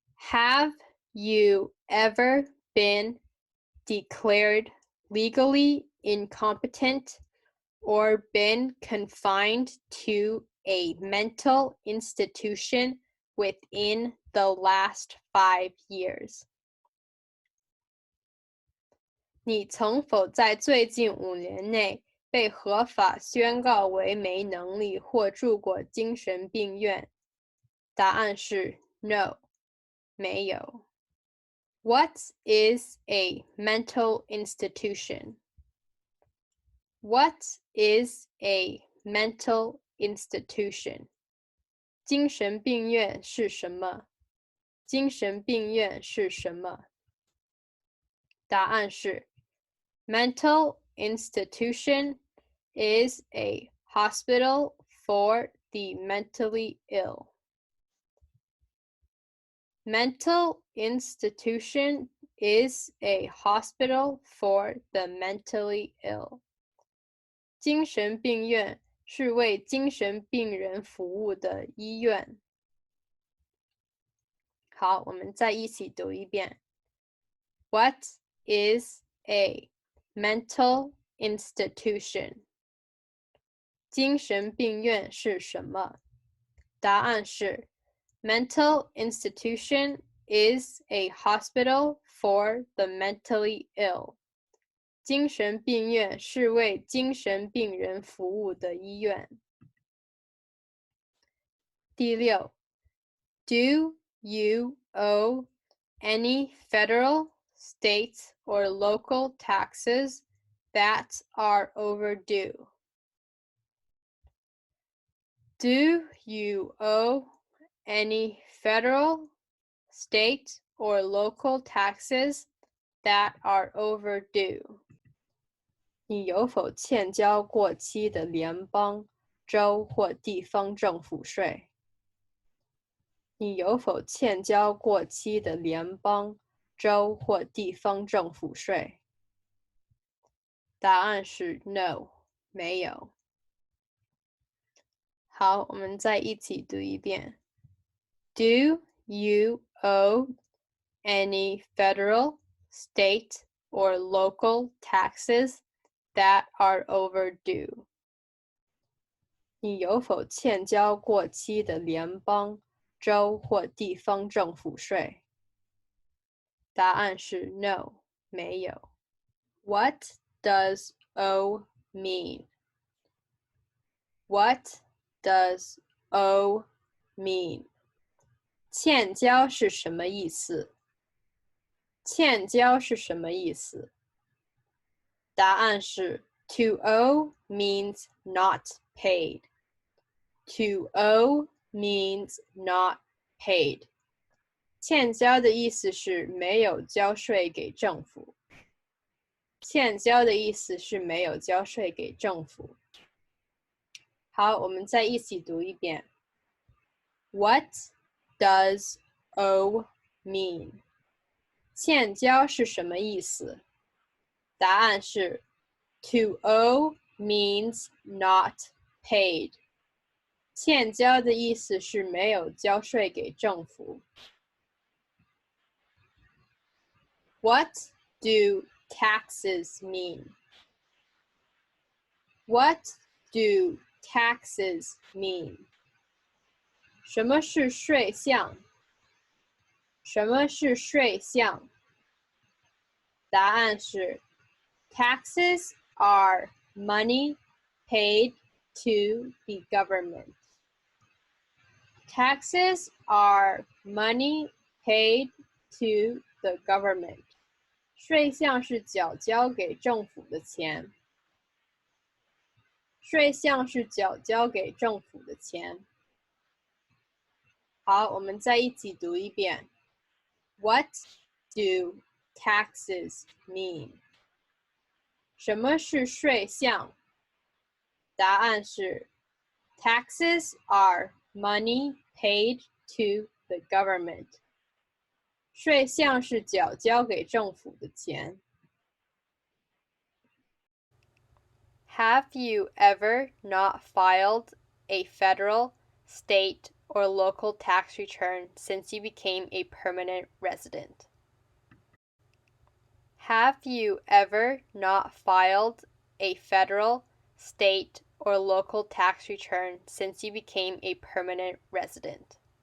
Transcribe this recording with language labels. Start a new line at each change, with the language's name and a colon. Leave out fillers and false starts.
English: Have you ever been declared legally incompetent or been confined to a mental institution within the last 5 years?
Chinese: 你曾否在最近5年内被合法宣告为没能力或住过精神病院？答案是
English: no，
Chinese: 没有。
English: What is a mental institution? What is a mental institution?
Chinese: 精神病院是什么？精神病院是什么？答案是
English: Mental institution is a hospital for the mentally ill. Mental institution is a hospital for the mentally ill.
Chinese: 精神病院是为精神病人服务的医院。好，我们再一起读一遍。
English: What is a mental institution?
Chinese: 精神病院是什么？答案是
English: Mental institution is a hospital for the mentally ill.
Chinese: 精神病院是为精神病人服务的医院。第六
English: Do you owe any federal, state, or local taxes that are overdue? Do you owe any federal, state, or local taxes that are overdue?
Chinese: 你有否欠交过期的联邦、州或地方政府税？你有否欠交过期的联邦、州或地方政府税？答案是
English: No，
Chinese: 没有。好，我们再一起读一遍。
English: Do you owe any federal, state, or local taxes that are overdue?
Chinese: 你有否欠交过期的联邦、州或地方政府税？答案是
English: No，
Chinese: 没有。
English: What does owe mean? What does owe mean?
Chinese: 欠交是什么意思？欠交是什么意思？答案是
English: To owe means not paid. To owe means not paid.
Chinese: 欠交的意思是没有交税给政府。欠交的意思是没有交税给政府。好，我们再一起读一遍。
English: What does owe mean?
Chinese: 欠交是什么意思？答案是
English: To owe means not paid.
Chinese: 欠交的意思是没有交税给政府。
English: What do taxes mean? What do taxes mean?
Chinese: 什么是税项？什么是税项？答案是
English: Taxes are money paid to the government. Taxes are money paid to the government.
Chinese: 税项是缴交给政府的钱。税项是缴交给政府的钱。好，我们再一起读一遍。
English: What do taxes mean?
Chinese: 什么是税项？答案是
English: Taxes are money paid to the government.
Chinese: 税项是缴交给政府的钱。
English: Have you ever not filed a federal, state, or local tax return since you became a permanent resident? Have you ever not filed a federal, state, or local tax return since you became a permanent resident?